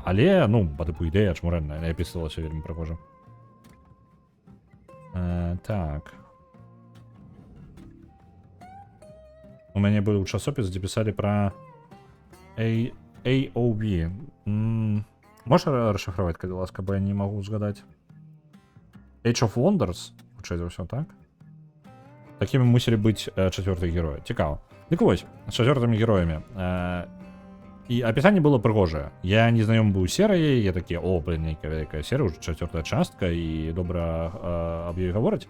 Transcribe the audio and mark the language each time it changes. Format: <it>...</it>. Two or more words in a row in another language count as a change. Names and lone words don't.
<be>Але, ну, па тыпу ідэя чмурэнная, я пісалася вельмі прыгожа. Так. У мяне быў часопіс, дзе пісалі пра AOV. Можа расшифраваць, калі ласка, бо я не магу згадаць. Age of Wonders, хутчэй за ўсё, так? Такімі мусілі быць чацвёртыя героі. Цікава. Дык вось, з чацвёртымі героямі. І апісанне было прыгожае. Я не знаём быў серыяй, я такі, о, блин, нейкая вялікая серыя, ўжо чацвёртая частка, і добра аб ёй гавораць.</be>